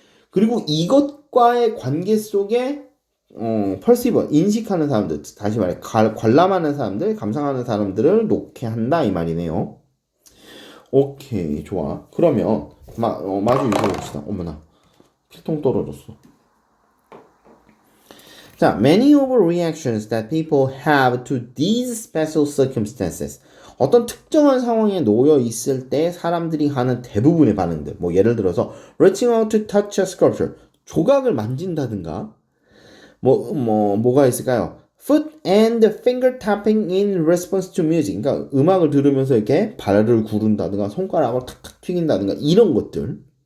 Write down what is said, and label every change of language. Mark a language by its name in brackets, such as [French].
[Korean] 그리고 이것과의 관계 속에 perceiver, 인식하는 사람들, 다시 말해 관람하는 사람들, 감상하는 사람들을 놓게 한다 이 말이네요. 오케이, 좋아. 그러면 마주 읽어봅시다. 어머나, 필통 떨어졌어. [English] 자, many of the reactions that people have to these special circumstances. [Korean] 어떤 특정한 상황에 놓여 있을 때 사람들이 하는 대부분의 반응들. 뭐 예를 들어서 [English] reaching out to touch a sculpture. [Korean] 조각을 만진다든가. 뭐가 있을까요? [English] Foot and finger tapping in response to music. [Korean] 그러니까 음악을 들으면서 이렇게 발을 구른다든가 손가락을 탁탁 튀긴다든가 이런 것들.